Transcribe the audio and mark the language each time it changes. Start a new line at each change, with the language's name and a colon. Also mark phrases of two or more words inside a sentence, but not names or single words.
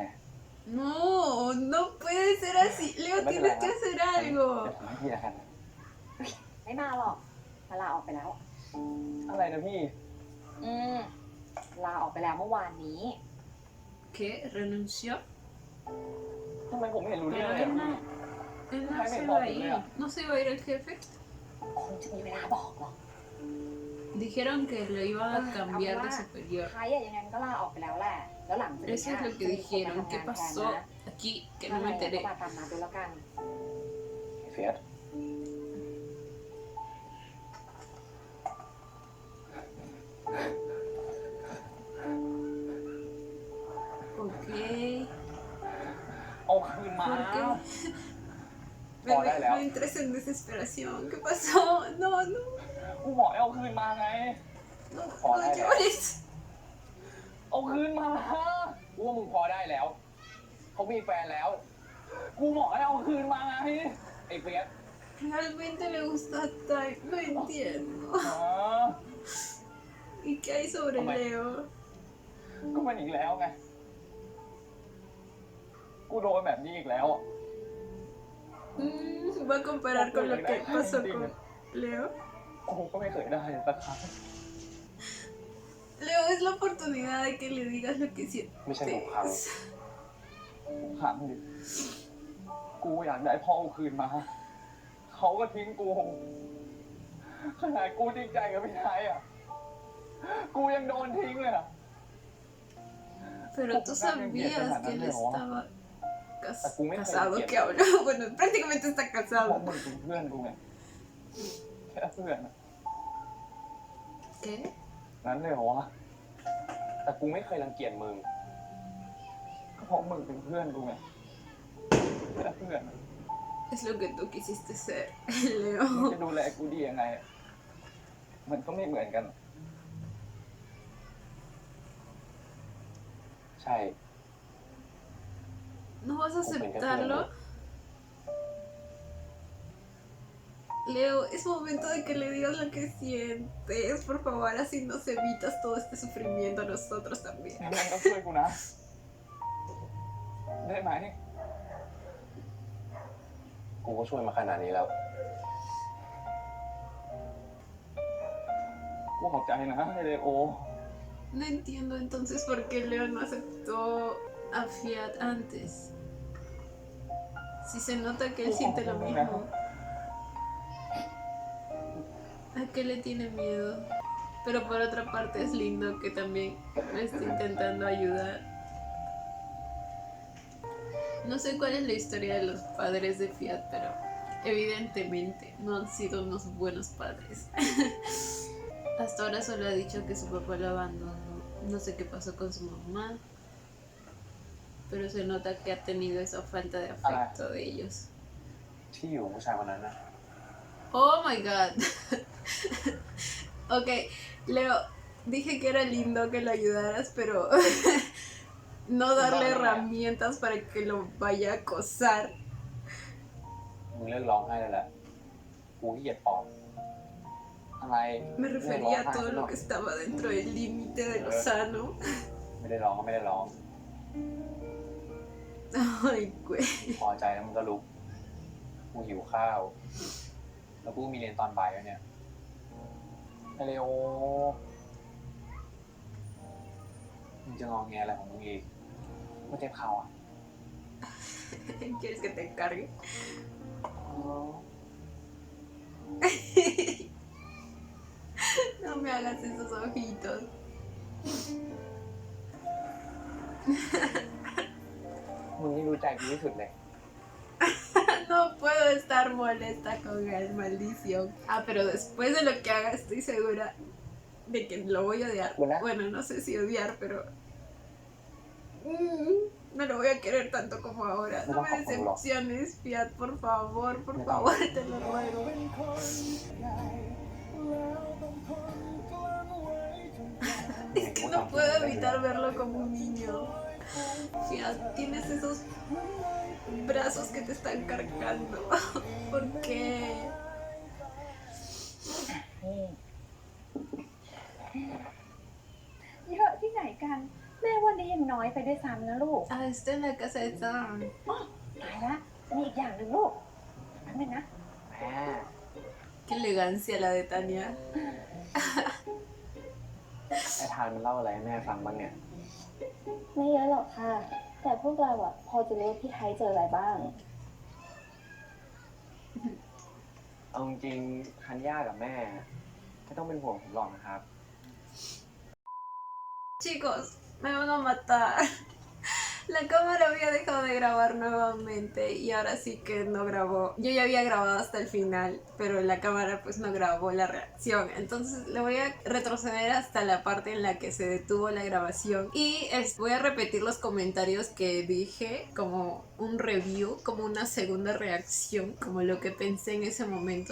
Spanish: No, no puede ser así. Leo, tienes que hacer
Thai: เดี๋ยว
Spanish: algo.
Thai: ทำให้พี่ละกัน ไม่มาหรอกลาออกไปแล้ว อะไรนะพี่ ลาออกไปแล้วเมื่อวานนี้
Spanish: ¿Qué? ¿Renunció?
Thai: ทำไมผมไม่เห็นรู้เรื่อง
Spanish: Pero
Thai: เลย
Spanish: él
Thai: อะ
Spanish: no, él no Jaime, se no, iba a pues, ir. mira. ¿No se iba a ir el jefe?
Thai: คงจะมีเวลาบอกหรอก
Spanish: Dijeron que lo iban a cambiar de superior.
Thai: ใครอะยังไงมันก็ลาออกไปแล้วแหละ แล้วหลังจากนี้
Spanish: Eso es lo que dijeron. ¿Qué pasó aquí? Que no me
Thai: ก็
Spanish: enteré.
Thai: มาตามมาดูแล้วกัน เฟียส
Spanish: Ok.
Thai: เอาคืนมา
Spanish: ¿Por qué? Oh, dale, No entres en desesperación. ¿Qué pasó? No, no,
Thai: กูบอกให้เอาคืนมาไง
Spanish: no, Oh, no dale. llores.
Thai: เอาคืนมากูว่ามึงพอได้แล้ว เขามีแฟนแล้ว กูบอกให้เอาคืนมาไง ไอ้เฟียส
Spanish: Realmente le gusta a Tai. No entiendo.
Thai: อ๋อ
Spanish: ¿Y qué hay sobre Hombre. Leo?
Thai: ก็มันอีกแล้วไง กูโดนแบบนี้อีกแล้วอ่ะ
Spanish: Va a comparar con lo que pasó con Leo.
Thai: กูก็ไม่เคยได้สักครั้ง
Spanish: Leo, es la oportunidad de que le digas lo que
Thai: ไม่ใช่ทุกครั้ง
Spanish: sientes.
Thai: ทุกครั้งดิ กูอยากได้พ่อเอาคืนมา เขาก็ทิ้งกู ขนาดกูจริงใจกับพี่ไทยอ่ะ กูยังโดนทิ้งเลยอ่ะ
Spanish: Pero tú sabías que él estaba Argumenta casado, de que habló. Bueno, prácticamente está
Thai: เพราะ
Spanish: casado.
Thai: มึงเป็นเพื่อนกูไง แค่เพื่อนอะ
Spanish: ¿Qué?
Thai: นั้นเลยเหรอวะ แต่กูไม่เคยรังเกียจมึง ก็เพราะมึงเป็นเพื่อนกูไง แค่เพื่อนอะ
Spanish: Es lo que tú quisiste ser,
Thai: มึง
Spanish: Leo.
Thai: จะดูแลกูดียังไงอะมันก็ไม่เหมือนกัน ใช่
Spanish: ¿No vas a aceptarlo? Leo, es momento de que le digas lo que sientes. Por favor, así nos evitas todo este sufrimiento a nosotros también.
Thai: งั้นก็ช่วยกูนะ ได้ไหม กูก็ช่วยมาขนาดนี้แล้ว กูขอบใจนะเลโอ
Spanish: No entiendo entonces por qué Leo no aceptó a Fiat antes. Si se nota que él siente lo mismo. ¿A qué le tiene miedo? Pero por otra parte es lindo que también me esté intentando ayudar. No sé cuál es la historia de los padres de Fiat, pero evidentemente no han sido unos buenos padres. Hasta ahora solo ha dicho que su papá lo abandonó. No sé qué pasó con su mamá, pero se nota que ha tenido esa falta de afecto de ellos.
Thai: ที่อยู่ผู้ชายคนนั้นนะ
English: Oh my god.
Spanish: Ok, Leo, dije que era lindo que lo ayudaras, pero no darle herramientas para que lo vaya a acosar.
Thai: มึงเลิกร้องไห้เลยแหละ กูขี้เกียจปอบ อะไร
Spanish: Me refería a todo lo que estaba dentro del límite de lo sano.
Thai: ไม่ได้ร้องก็ไม่ได้ร้อง
Spanish: Ay, güey.
Thai: พอใจแล้วมึงก็ลุก กูหิวข้าว แล้วกูมีเรียนตอนบ่ายแล้วเนี่ยไอเลโอมึงจะงอแงอะไรของมึงอีกกูเจ็บเข่าอ่ะ
Spanish: ¿Quieres que te encargue? No me hagas esos ojitos. มึงนี่รู้ใจกูที่สุดเลย No puedo estar molesta con él, maldición. Ah, pero después de lo que haga estoy segura de que lo voy a odiar. ¿Verdad? Bueno, no sé si odiar, pero... no lo voy a querer tanto como ahora. No me decepciones, Fiat, por favor, te lo ruego. Es que no puedo evitar verlo como un niño. Fiat, tienes esos brazos que te están cargando. ¿Por qué?
Thai: เยอะที่ไหนกัน แม่ว่านี้ยังน้อยไปด้วยซ้ำนะลูก
Spanish: Ah, está en la casa de Sam.
Thai: ตายละมีอีกอย่างหนึ่งลูกแป๊บนึงนะ แม่
Spanish: Qué elegancia la de Tania.
Thai: ไอ้ทานมันเล่าอะไรให้แม่ฟังบ้างเนี่ย ไม่เยอะหรอกค่ะ แต่พวกเราอะพอจะรู้ว่าพี่ไทยเจออะไรบ้าง เอาจริงๆทันย่ากับแม่ไม่ต้องเป็นห่วงผมหรอกนะครับ
Spanish: Chicos, me van a matar. La cámara había dejado de grabar nuevamente y ahora sí que no grabó. Yo ya había grabado hasta el final, pero la cámara pues no grabó la reacción. Entonces le voy a retroceder hasta la parte en la que se detuvo la grabación y voy a repetir los comentarios que dije como un review, como una segunda reacción, como lo que pensé en ese momento.